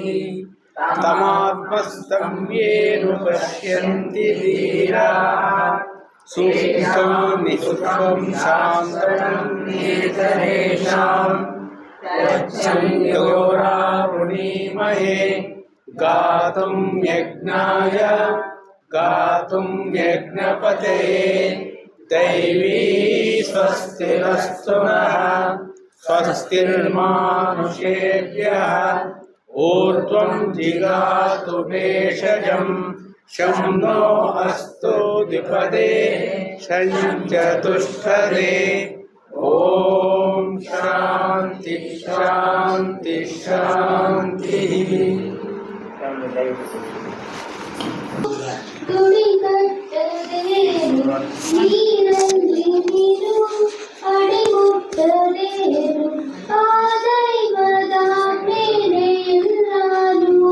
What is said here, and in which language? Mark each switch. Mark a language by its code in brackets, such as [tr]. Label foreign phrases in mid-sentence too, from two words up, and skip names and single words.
[sa] ತಮಾತ್ಮಸ್ಥಂ ಯೇನ ಪಶ್ಯಂತಿ ಧೀರಾಃ ಸೂಕ್ಷ್ಮಂ ನಿಸೂಕ್ಷ್ಮಂ ಶಾಂತಂ ನೇತರೇಷಾಂ ಯಚ್ಚಂ ಯೋರಾವೃಣೀಮಹೇ ಗಾತುಂ ಯಜ್ಞಾಯ ಗಾತುಂ ಯಜ್ಞಪತೆ ದೈವೀ ಸ್ವಸ್ತಿರಸ್ತು ನಃ ಸ್ವಸ್ತಿರ್ಮಾನುಷೇಭ್ಯಃ ಊರ್ಧ್ವಂ ಜಿಗಾತು ಭೇಷಜಂ ಶಂ ನೋ ಅಸ್ತು ದ್ವಿಪದೇ ಶಂ ಚತುಷ್ಪದೇ ಓಂ ಶಾಂತಿ ಶಾಂತಿ ಶಾಂತಿ. [kn] ನೀರಲ್ಲಿ ನೀರು ಅಡಿಮುಟ್ಟದೇನು ಆ ದೈವದ ಮೇಲೆ ಎಲ್ಲಾನು